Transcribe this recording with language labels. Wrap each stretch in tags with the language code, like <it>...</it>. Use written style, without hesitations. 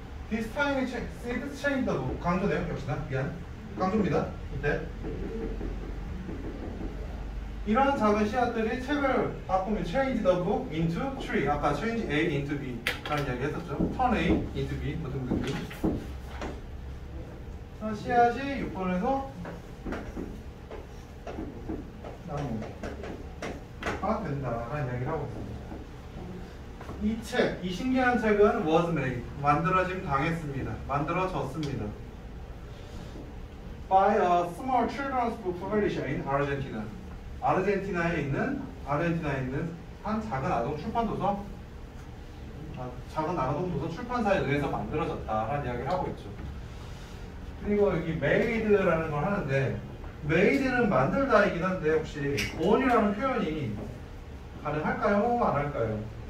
<en>This tiny seeds change the book.</en> <ko>강조네요. 역시나 미안. 강조입니다. 이때 이런 작은 씨앗들이 책을 바꾸면</ko> <en>change the book into tree.</en> <ko>아까</ko> <en>change A into B</en> <ko>라는 이야기 했었죠.</ko> <en>turn A into B 뭐 등등등.</en> <ko>씨앗이 6번에서 나무가 된다라는 이야기를 하고 있습니다. 이 신기한 책은</ko> <en>was made,</en> <ko>만들어짐 당했습니다. 만들어졌습니다.</ko> <en>by a small children's book publisher in Argentina.</en> <ko>아르헨티나에 있는 한 작은 아동 도서 출판사에 의해서 만들어졌다라는 이야기를 하고 있죠. 그리고 여기 made라는 걸 하는데, made는 만들다이긴 한데 혹시 born이라는 표현이 가능할까요? 안 할까요?</ko>